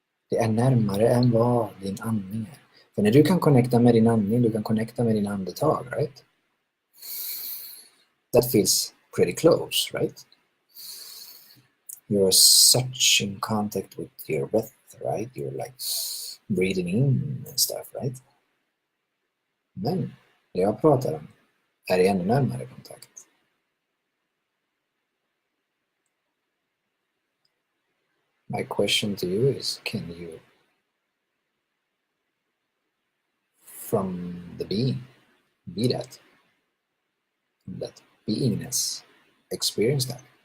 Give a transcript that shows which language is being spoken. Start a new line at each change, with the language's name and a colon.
Swedish: Det är närmare än vad din andning är. För när du kan connecta med din andning, du kan connecta med din andetag, right?
English: That feels pretty close, right? You're such in contact with your breath, right? You're like breathing in and stuff, right?
Swedish: Men det jag pratar om är ännu närmare kontakt.
English: My question to you is, can you, from the being, be that beingness, experience that?